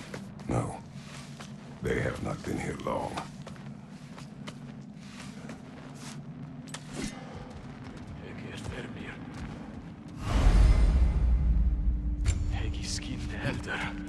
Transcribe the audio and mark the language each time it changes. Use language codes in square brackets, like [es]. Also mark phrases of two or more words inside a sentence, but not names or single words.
[en] No. They have not been here long. [is] Hegi vermir. [en] Hegi skinned elder.